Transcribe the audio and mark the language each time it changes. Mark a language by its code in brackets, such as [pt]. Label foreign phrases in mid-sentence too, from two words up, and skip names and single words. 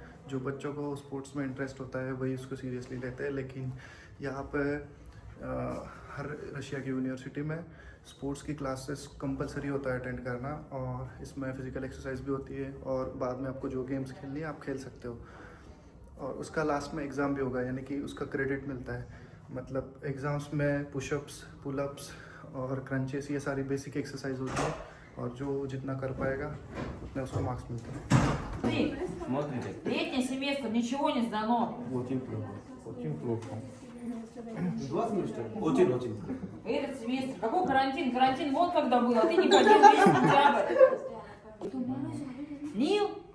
[hi] जो बच्चों को स्पोर्ट्स में इंटरेस्ट होता है वही उसको सीरियसली लेते हैं, लेकिन यहाँ पे हर रशिया की यूनिवर्सिटी में स्पोर्ट्स की [en] classes compulsory [hi] होता है अटेंड करना, और इसमें [en] physical exercise [hi] भी होती है और बाद में आपको जो गेम्स खेलनी है आप खेल सकते हो। और उसका लास्ट में एग्ज़ाम भी होगा, यानी कि उसका क्रेडिट मिलता है। मतलब एग्ज़ाम्स में [en] pushups, pullups [hi] और क्रंचेस, ये सारी [en] basic exercise [hi] होती है, और जो जितना कर पाएगा उतने उसको मार्क्स मिलते हैं। [ru] Смотрите. Летний семестр, ничего не сдано. Очень плохо. Очень плохо. 20 что ли? Очень плохо. Этот семестр. Какой карантин? Карантин вот когда был, а ты не ходил весь сентябрь. Нил?